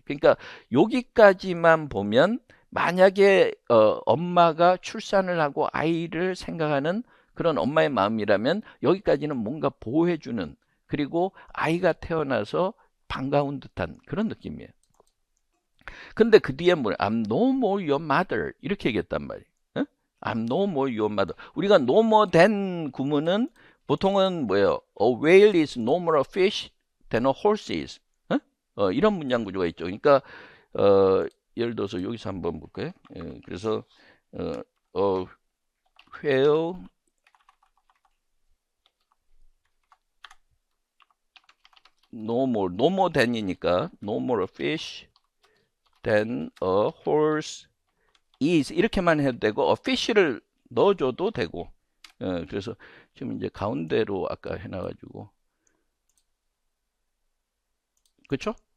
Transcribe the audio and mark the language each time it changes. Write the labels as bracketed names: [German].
[Korean] 그러니까 여기까지만 보면 만약에 엄마가 출산을 하고 아이를 생각하는 그런 엄마의 마음이라면 여기까지는 뭔가 보호해주는 그리고 아이가 태어나서 반가운 듯한 그런 느낌이에요. 근데 그 뒤에 뭐 [English] I'm no more your mother [Korean] 이렇게 얘기했단 말이에요. [English] 응? I'm no more your mother. [Korean] 우리가 no more than 구문은 보통은 뭐예요? [English] A whale is no more a fish than a horse is. [Korean] 응? 이런 문장 구조가 있죠. 그러니까 예를 들어서 여기서 한번 볼까요? 그래서 whale no more than이니까 [English] no more a fish than a horse is [Korean] 이렇게만 해도 되고 a fish를 넣어줘도 되고 그래서 지금 이제 가운데로 아까 해놔가지고 그쵸?